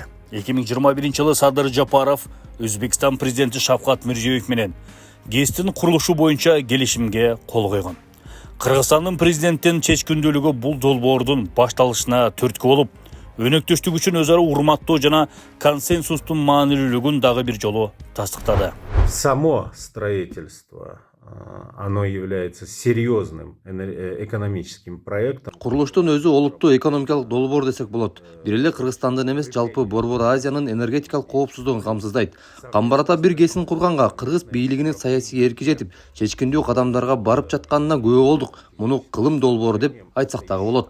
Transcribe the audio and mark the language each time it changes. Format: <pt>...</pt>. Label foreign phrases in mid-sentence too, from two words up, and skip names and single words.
<ky>2021-жылы Садыр Жапаров Өзбекстан президенти Шавкат Мирзиёев менен ГЭСтин курулушу боюнча келишимге кол койгон. Кыргызстандын президенттин чечкиндүүлүгү бул долбоордун башталышына түрткү болуп, өнөктөштүк үчүн өз ара урматтоо жана консенсустун маанилүүлүгүн дагы бир жолу тастыктады.</ky> <ru>Само строительство, оно является серьезным экономическим проектом.</ru> <ky>Курулуштун өзү олуттуу экономикалык долбоор десек болот. Бир эле Кыргызстандын эмес, жалпы Борбор Азиянын энергетикалык коопсуздугун камсыздайт. Камбарата 1 ГЭСин курганга кыргыз бийлигинин саясий эрки жетип, чечкиндүү кадамдарга барып жатканына күбө болдук. Муну кылым долбоору деп айтсак дагы болот.</ky>